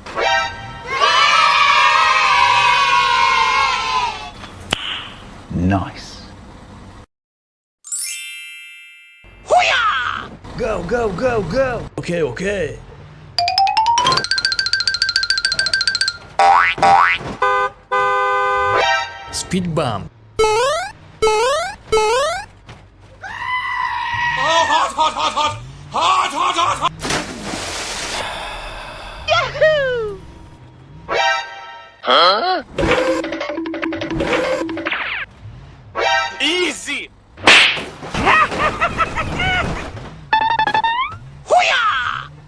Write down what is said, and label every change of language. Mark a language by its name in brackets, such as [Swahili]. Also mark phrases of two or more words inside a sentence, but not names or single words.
[English] Nice. Hoo-yah! Go, go, go, go! Okay, okay. Speed bump. Oh, hot, hot, hot, hot! Hot, hot, hot, hot! Yahoo! Huh? Easy! Hoo-yah!